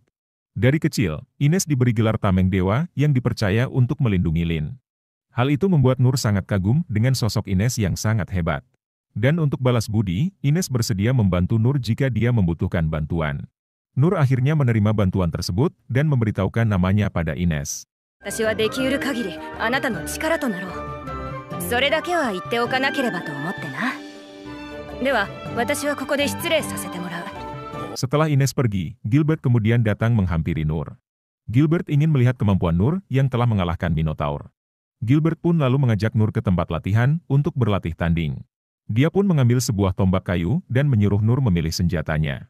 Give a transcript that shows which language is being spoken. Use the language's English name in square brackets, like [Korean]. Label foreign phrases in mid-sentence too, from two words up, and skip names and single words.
[Indonesian] Dari kecil, Ines diberi gelar Tameng Dewa yang dipercaya untuk melindungi Lin. Hal itu membuat Nur sangat kagum dengan sosok Ines yang sangat hebat. Dan untuk balas budi, Ines bersedia membantu Nur jika dia membutuhkan bantuan. Nur akhirnya menerima bantuan tersebut dan memberitahukan namanya pada Ines. [Japanese] 私はできうる限りあなたの力となろう。それだけは言っておかなければと思ってな。では、私はここで失礼させてもらう。 [Indonesian] Setelah Ines pergi, Gilbert kemudian datang menghampiri Nur. Gilbert ingin melihat kemampuan Nur yang telah mengalahkan Minotaur. Gilbert pun lalu mengajak Nur ke tempat latihan untuk berlatih tanding. Dia pun mengambil sebuah tombak kayu dan menyuruh Nur memilih senjatanya.